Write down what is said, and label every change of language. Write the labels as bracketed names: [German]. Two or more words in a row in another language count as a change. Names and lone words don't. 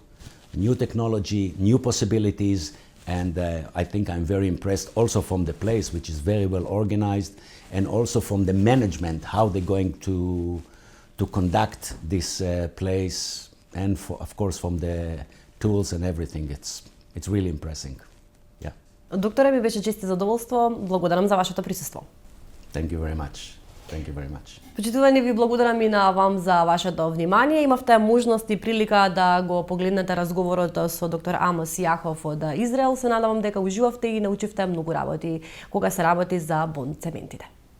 [English] New technology, new possibilities, and I think I'm very impressed also from the place, which is very well organized, and also from the management, how they're going to conduct this place, and of course from the tools and everything. It's really impressive. Yeah. [Macedonian] Докторе, ми беше чест и задоволство. Благодарам за вашето присуство. [English] Thank you very much. Thank you very much. [Macedonian] Почитувани, ви благодарам и на вам за вашето внимание. Имавте можност и прилика да го погледнете разговорот со доктор Амос Јахов од Израел. Се надевам дека уживавте и научивте многу работи кога се работи за бонд цементите.